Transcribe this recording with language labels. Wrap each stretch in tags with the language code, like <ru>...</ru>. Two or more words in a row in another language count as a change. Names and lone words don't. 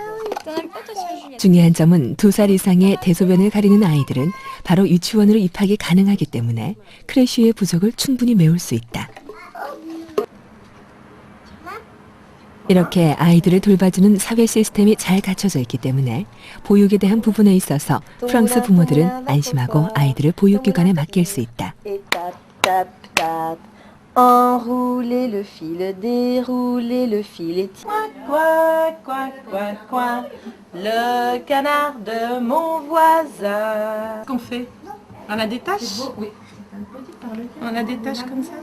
<ko>중요한 점은 2살 이상의 대소변을 가리는 아이들은 바로 유치원으로 입학이 가능하기 때문에 크레쉬의 부족을 충분히 메울 수 있다. 이렇게 아이들을 돌봐주는 사회 시스템이 잘 갖춰져 있기 때문에 보육에 대한 부분에 있어서 프랑스 부모들은 안심하고 아이들을 보육기관에 맡길 수 있다.</ko> <fr>Enrouler le fil, dérouler le fil et Quoi, quoi, quoi, quoi, le canard de mon voisin. Qu'est-ce qu'on fait? On a des tâches? Oui. On a des tâches comme ça?</fr>